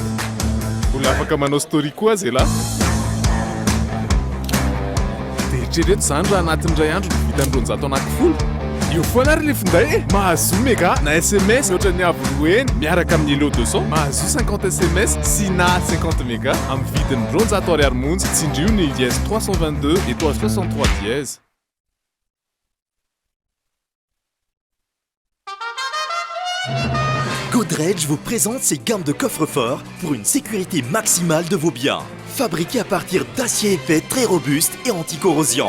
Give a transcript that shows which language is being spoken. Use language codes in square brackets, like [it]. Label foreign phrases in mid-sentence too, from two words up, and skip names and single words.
[mg] Olona afaka manao story koa azy lahy. Dia eritrereto izany raha anatin'iray andro ny vitan'ny ronjato anankifolo. Io foana ary le finday mahazo mega na SMS ohatran'ny ny avoloeny miaraka amin'ny elo 200 mahazo 50 SMS sy na 50 mega amin'ny vidiny ronjato ariary monja tsindrio ny [fr] dièse 322 et 363 dièse. Godrej vous présente ses gammes de coffres-forts pour une sécurité maximale de vos biens. Fabriqués à partir d'acier épais très robuste et anti-corrosion.